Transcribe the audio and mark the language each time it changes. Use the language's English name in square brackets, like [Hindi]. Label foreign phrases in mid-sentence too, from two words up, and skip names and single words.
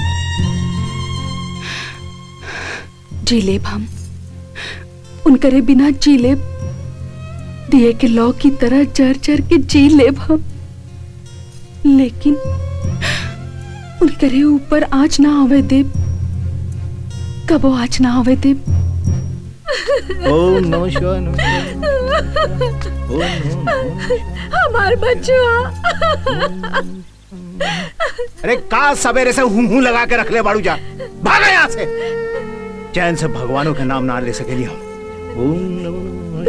[Bhojpuri] जी लेब हम उनकरे बिना जी लेब, दिए के लौ की तरह जर जर के जी लेब हम, लेकिन उनकरे ऊपर आँच ना आवे देब, कबो आँच ना आवे देब। [Sanskrit] ओम नमः शिवाय। [Bhojpuri] हमार बच्चुआ। अरे का सवेरे से हूं हूं लगा के रख ले बाड़ू, जा भागा यहाँ से। चैन से भगवानों के नाम ना ले सकेली हम। [Sanskrit] ओम नमः।